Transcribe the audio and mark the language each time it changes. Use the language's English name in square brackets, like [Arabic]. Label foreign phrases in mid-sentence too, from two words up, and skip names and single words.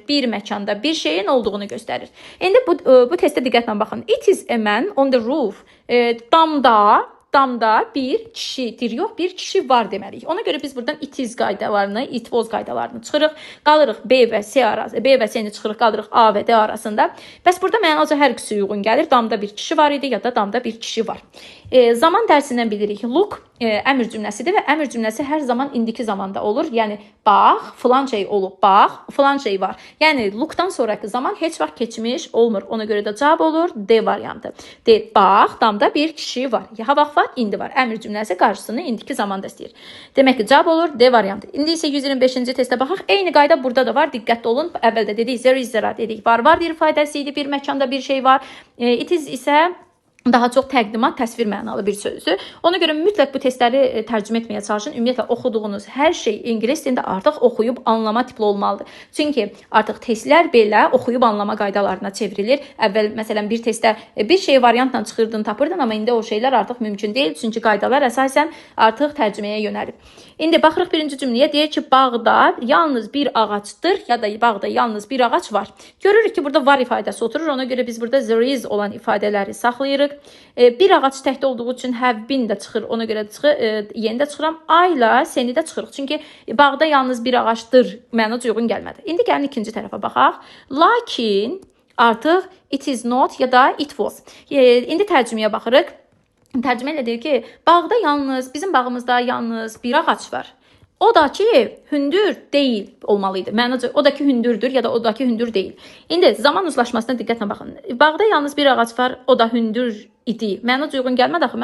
[Azerbaijani] Bir məkanda bir şeyin olduğunu göstərir. İndi bu testə diqqətlə baxın. [English] It is a man on the roof. [Azerbaijani] Damda bir kişidir. Yox, bir kişi var deməliyik. Ona görə biz buradan [English] it is [Azerbaijani] qaydalarını, [English] it was [Azerbaijani] qaydalarını çıxırıq. Qalırıq B və C arasında. B və C-ni çıxırıq, qalırıq A və D arasında. Bəs burada mənaca hər ikisi uyğun gəlir. Damda bir kişi var idi ya da damda bir kişi var. Zaman dərsindən bilirik. Look əmr cümləsidir və əmr cümləsi hər zaman indiki zamanda olur. Yəni bax, filan şey olub, bax, filan şey var. Yəni lookdan sonraki zaman heç vaxt keçmiş olmur. Ona görə də cavab olur D variantı. D, bax, damda bir kişi var. Ya vaxt var, indi var. Əmr cümləsi qarşısını indiki zamanda istəyir. Demək ki, cavab olur D variantı. İndi isə 125-ci testə baxaq. Eyni qayda burada da var. Diqqətli olun. Əvvəldə dedik, [English] there is, there are [Azerbaijani] dedik. Var ifadəsi idi. Bir məkanda bir şey var. [English] It is [Azerbaijani] isə daha çox təqdimat, təsvir mənalı bir sözdür. Ona görə mütləq bu testləri tərcümə etməyə çalışın. Ümumiyyətlə oxuduğunuz hər şey ingilis dilində artıq oxuyub anlama tipli olmalıdır. Çünki artıq testlər belə oxuyub anlama qaydalarına çevrilir. Əvvəl məsələn bir testdə bir şey variantla çıxırdın, tapırdın, amma indi o şeylər artıq mümkün deyil. Çünki qaydalar əsasən artıq tərcüməyə yönəlib. İndi baxırıq birinci cümləyə. Deyir ki, bağda yalnız bir ağacdır ya da bağda yalnız bir ağac var. Görürük ki, burada var ifadəsi oturur. Ona görə biz burada [English] there is [Azerbaijani] olan ifadələri saxlayırıq. Bir ağac təkdə olduğu üçün [English] have been [Azerbaijani] də çıxır. Ona görə yeni də çıxıram. I ilə seni də çıxırıq. Çünki bağda yalnız bir ağacdır mənaca uyğun gəlmədi. İndi gəlin ikinci tərəfə baxaq. Lakin artıq [English] it is not [Azerbaijani] ya da [English] it was. [Azerbaijani] İndi tərcüməyə baxırıq. Tərcümə ilə deyir ki, bağda yalnız, bizim bağımızda yalnız bir ağac var. O da ki, hündür deyil olmalıydı. Mənaca, o da ki, hündürdür ya da o da ki, hündür deyil. İndi zaman uzlaşmasına diqqətlə baxın. Bağda yalnız bir ağac var, o da hündür idi. Mənaca uyğun gəlmədi axı.